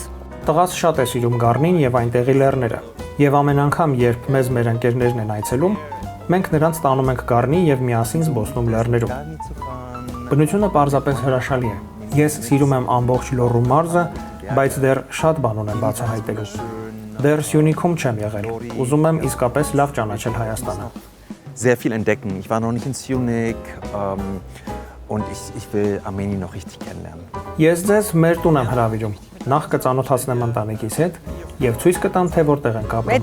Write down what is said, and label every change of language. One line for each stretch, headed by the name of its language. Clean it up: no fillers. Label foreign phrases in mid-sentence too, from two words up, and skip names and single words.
Armenian: Տղաս շատ է սիրում Գառնին եւ այնտեղի լեռները։ Եվ ամեն անգամ, երբ մեզ մեր ընկերներն են այցելում, մենք նրանց տանում ենք Գառնի եւ միասին զբոսնում լեռներում։ Բնությունը պարզապես հրաշալի է։ Ես սիրում եմ ամբողջ Լոռու մարզը, բայց դեռ շատ բան ունեմ բացահայտելու։ Դեռ Սյունիքում չեմ եղել։ Ուզում եմ իսկապես լավ ճանաչել Հայաստանը։
German: Sehr viel entdecken. Ich war noch nicht in Sjunik und ich will Armenien noch richtig kennenlernen.
Armenian: Ես ձեզ մեր տուն եմ հրավիրում։ Նախ կծանոթացնեմ ընտանիքիս հետ եւ ցույց կտամ, թե որտեղ ենք ապրում։